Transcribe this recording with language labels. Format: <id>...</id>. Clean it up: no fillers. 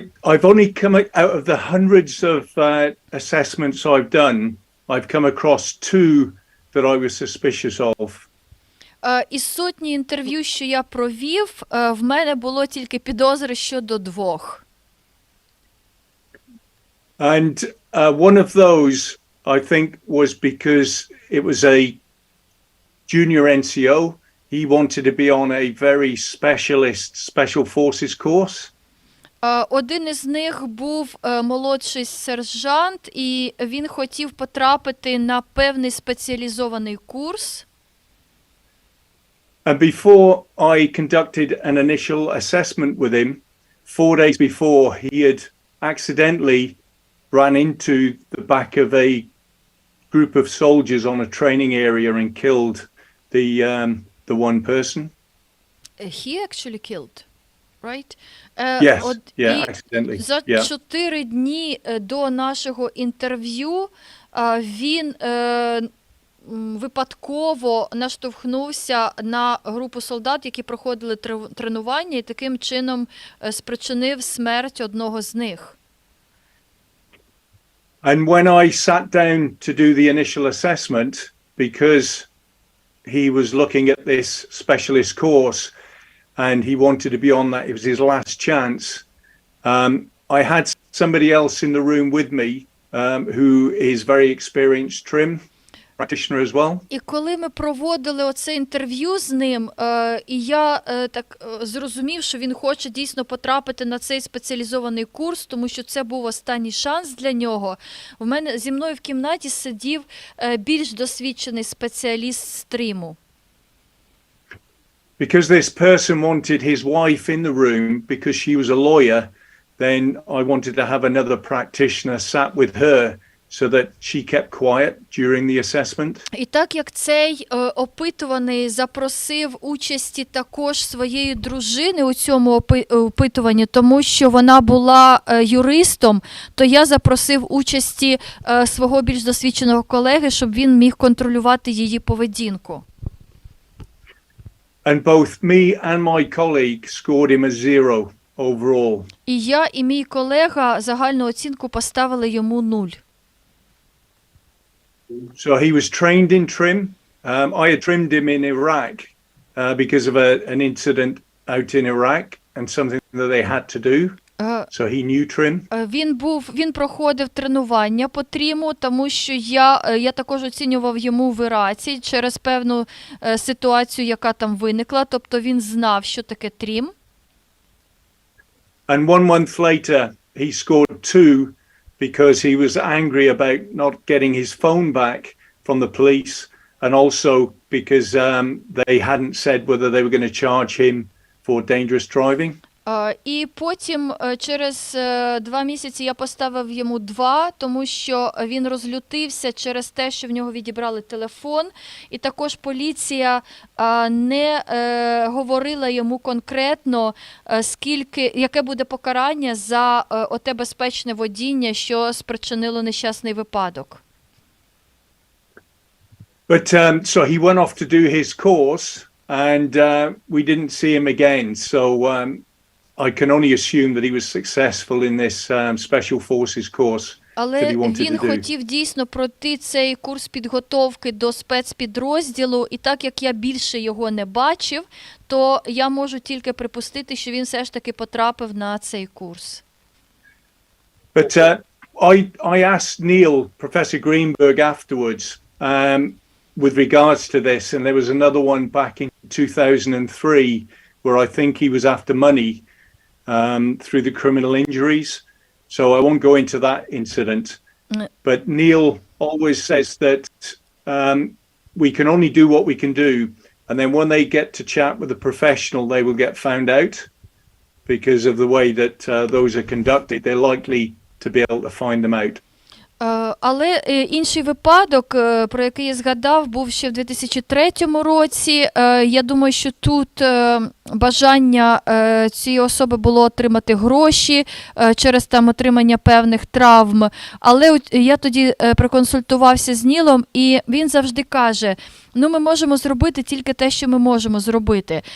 <en>I've only come out of the hundreds of assessments I've done, I've come across two that I was suspicious of.</en> <uk>Із сотні інтерв'ю, що я провів, в мене було тільки підозри щодо двох.</uk> <en>And one of those, I think, was because it was a junior NCO. He wanted to be on a very specialist special forces course.</en> <uk>Один із них був молодший сержант, і він хотів потрапити на певний спеціалізований курс.</uk> <en>And before I conducted an initial assessment with him, 4 days before, he had accidentally ran into the back of a group of soldiers on a training area and killed the one person. He actually killed, right? Yes, accidentally.</en> <uk>За 4 дні до нашого інтерв'ю він випадково наштовхнувся на групу солдат, які проходили тренування, і таким чином спричинив смерть одного з них.</uk> <en>And when I sat down to do the initial assessment, because he was looking at this specialist course and he wanted to be on that, it was his last chance, I had somebody else in the room with me who is very experienced TRiM practitioner as well.</en> <uk>І коли ми проводили оце інтерв'ю з ним, і я так зрозумів, що він хоче дійсно потрапити на цей спеціалізований курс, тому що це був останній шанс для нього, зі мною в кімнаті сидів більш досвідчений спеціаліст з TRiM.</uk> <en>Because this person wanted his wife in the room because she was a lawyer, then I wanted to have another practitioner sat with her so that she kept quiet during the assessment.</en> <uk>І так як цей опитуваний запросив участі також своєї дружини у цьому опитуванні, тому що вона була юристом, то я запросив участі свого більш досвідченого колеги, щоб він міг контролювати її поведінку.</uk> <en>And both me and my colleague scored him a 0 overall.</en> <uk>І я, і мій колега загальну оцінку поставили йому 0.</uk> <en>So he was trained in TRiM. I had trimmed him in Iraq because of an incident out in Iraq and something that they had to do. So he knew TRiM.</en> <uk>Він проходив тренування по TRiM, тому що я також оцінював йому в Іраці через певну ситуацію, яка там виникла, тобто він знав, що таке TRiM.</uk> <en>And 1 month later he scored 2 because he was angry about not getting his phone back from the police, and also because they hadn't said whether they were going to charge him for dangerous driving.</en> <uk>І потім через 2 місяці я поставив йому 2, тому що він розлютився через те, що в нього відібрали телефон, і також поліція не говорила йому конкретно, яке буде покарання за оте безпечне водіння, що спричинило нещасний випадок.</uk> <en>But so he went off to do his course, and we didn't see him again. So I can only assume that he was successful in this special forces course that he wanted to do.</en> <uk>Але він хотів дійсно пройти цей курс підготовки до спецпідрозділу, і так як я більше його не бачив, то я можу тільки припустити, що він все ж таки потрапив на цей курс.</uk> <en>But I asked Neil, Professor Greenberg, afterwards with regards to this, and there was another one back in 2003 where I think he was after money through the criminal injuries. So I won't go into that incident. But Neil always says that we can only do what we can do. And then when they get to chat with a professional, they will get found out because of the way that those are conducted. They're likely to be able to find them out.</en> <uk>Але інший випадок, про який я згадав, був ще в 2003 році. Я думаю, що тут бажання цієї особи було отримати гроші через там отримання певних травм. Але я тоді проконсультувався з Нілом, і він завжди каже, ну ми можемо зробити тільки те, що ми можемо зробити.</uk>